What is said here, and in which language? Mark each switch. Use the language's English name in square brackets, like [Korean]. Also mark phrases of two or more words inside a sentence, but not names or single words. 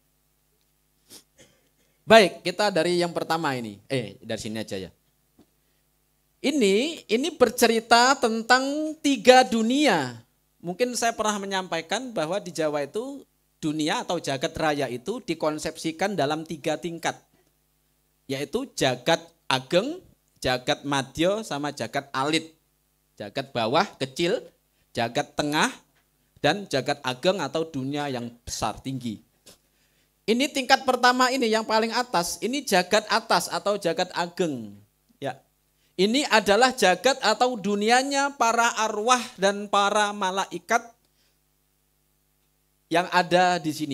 [Indonesian] Baik, kita dari yang pertama ini. Dari sini aja ya. Ini bercerita tentang 3 dunia. Mungkin saya pernah menyampaikan bahwa di Jawa itu dunia atau jagat raya itu dikonsepsikan dalam 3 tingkat. Yaitu jagat ageng, jagat madya, sama jagat alit. Jagat bawah kecil, jagat tengah, dan jagat ageng atau dunia yang besar tinggi. Ini tingkat pertama ini yang paling atas, ini jagat atas atau jagat ageng. Ya. Ini adalah jagat atau dunianya para arwah dan para malaikat yang ada di sini.